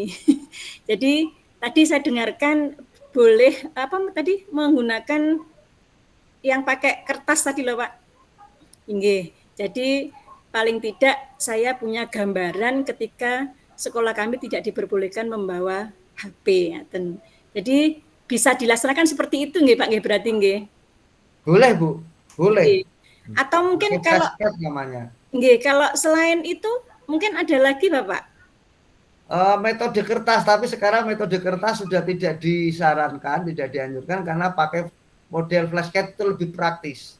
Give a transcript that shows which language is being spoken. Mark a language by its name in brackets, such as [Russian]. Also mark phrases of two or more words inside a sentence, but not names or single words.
[Indonesian] Jadi tadi saya dengarkan boleh menggunakan yang pakai kertas tadi loh Pak. Inggih. Jadi paling tidak saya punya gambaran ketika sekolah kami tidak diperbolehkan membawa HP. Jadi bisa dilaksanakan seperti itu nggih Pak nggih berarti nggih. Boleh Bu, boleh. Nggih. Atau mungkin kalau namanya. nggih, kalau selain itu mungkin ada lagi Bapak? Metode kertas, tapi sekarang metode kertas sudah tidak disarankan, tidak dianjurkan karena pakai model flashcard itu lebih praktis.